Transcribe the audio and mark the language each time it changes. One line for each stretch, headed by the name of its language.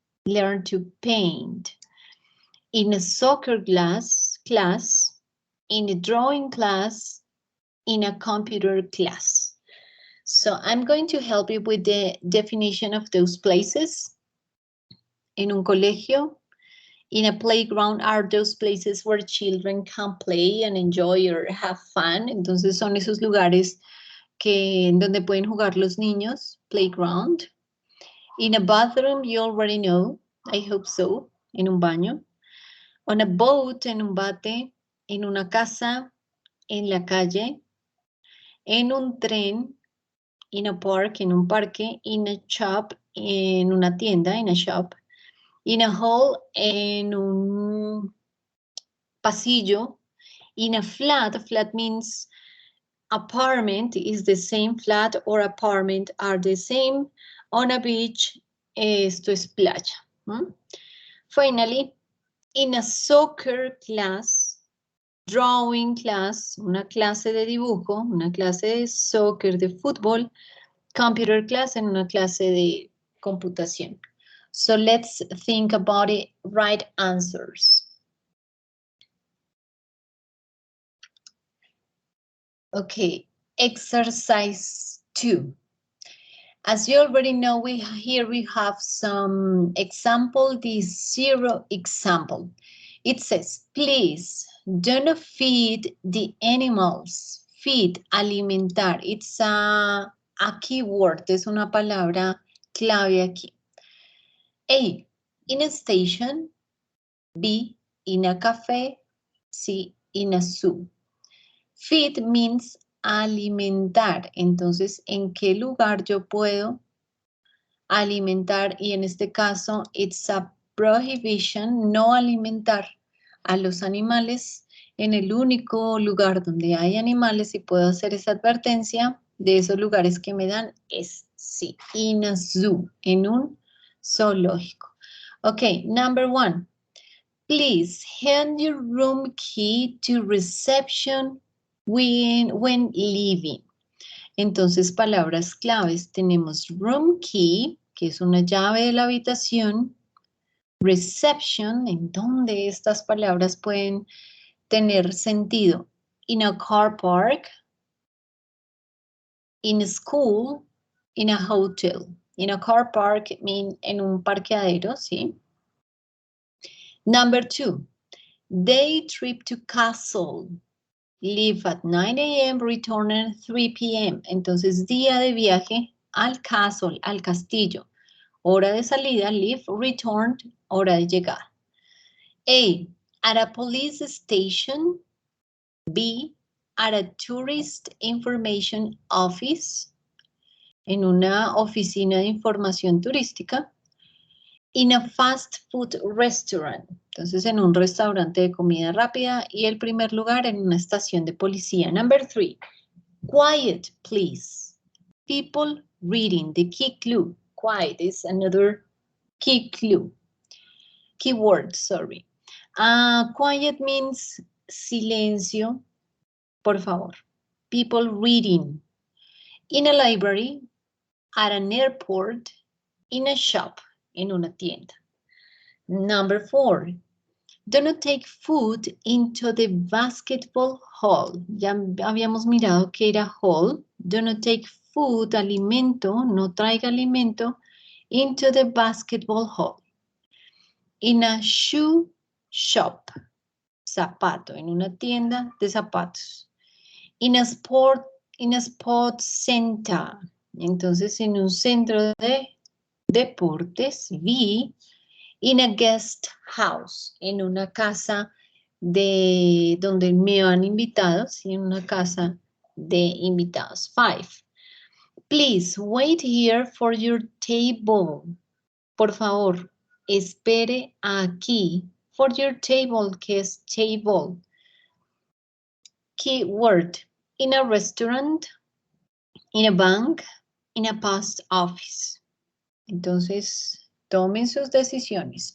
English: Learn to paint. In a soccer class, in a drawing class, in a computer class. So I'm going to help you with the definition of those places.
Spanish: En un colegio,
English: in a playground are those places where children can play and enjoy or have fun.
Spanish: Entonces son esos lugares en donde pueden jugar los niños, playground.
English: In a bathroom, you already know, I hope so,
Spanish: en un baño.
English: On a boat,
Spanish: en un bate, en una casa, en la calle, en un tren,
English: in a park,
Spanish: en un parque,
English: in a shop,
Spanish: en una tienda,
English: in a shop, in a hall,
Spanish: en un pasillo,
English: in a flat means apartment is the same, flat or apartment are the same. On a beach,
Spanish: esto es playa.
English: Finally, in a soccer class, drawing class,
Spanish: una clase de dibujo, una clase de soccer, de fútbol,
English: computer class,
Spanish: en una clase de computación.
English: So let's think about it, right answers. Okay, exercise 2. As you already know, here we have some example, the 0 example. It says, please do not feed the animals. Feed, alimentar. It's a keyword,
Spanish: es una palabra clave aquí.
English: A, in a station. B, in a cafe. C, in a zoo. Feed means alimentar.
Spanish: Entonces, ¿en qué lugar yo puedo alimentar? Y en este caso,
English: it's a prohibition,
Spanish: no alimentar a los animales en el único lugar donde hay animales, y puedo hacer esa advertencia de esos lugares que me dan es sí,
English: in a zoo,
Spanish: en un zoológico.
English: Okay, number 1. Please hand your room key to reception when leaving.
Spanish: Entonces, palabras claves, tenemos room key, que es una llave de la habitación, reception, en donde estas palabras pueden tener sentido.
English: In a car park, in a school, in a hotel. In a car park,
Spanish: en un parqueadero, ¿sí?
English: Number 2, day trip to castle. Leave at 9 a.m., return at 3 p.m.
Spanish: Entonces, día de viaje al castle, al castillo. Hora de salida, leave, return, hora de llegar.
English: A, at a police station. B, at a tourist information office.
Spanish: En una oficina de información turística.
English: In a fast food restaurant.
Spanish: Entonces, en un restaurante de comida rápida. Y el primer lugar en una estación de policía.
English: Number 3. Quiet, please. People reading. The key clue. Quiet is another key clue. Keyword, sorry. Quiet means silencio.
Spanish: Por favor.
English: People reading. In a library, at an airport, in a shop,
Spanish: en una tienda.
English: Number 4, do not take food into the basketball hall.
Spanish: Ya habíamos mirado que era
English: hall. Do not take food, alimento,
Spanish: no traiga alimento,
English: into the basketball hall. In a shoe shop,
Spanish: zapato, en una tienda de zapatos.
English: In a sports center,
Spanish: entonces en un centro de deportes. B,
English: in a guest house,
Spanish: en una casa de donde me han invitado, ¿sí? En una casa de invitados.
English: 5, please wait here for your table.
Spanish: Por favor, espere aquí.
English: For your table,
Spanish: que es table.
English: Keyword, in a restaurant, in a bank, in a post office.
Spanish: Entonces, tomen sus decisiones.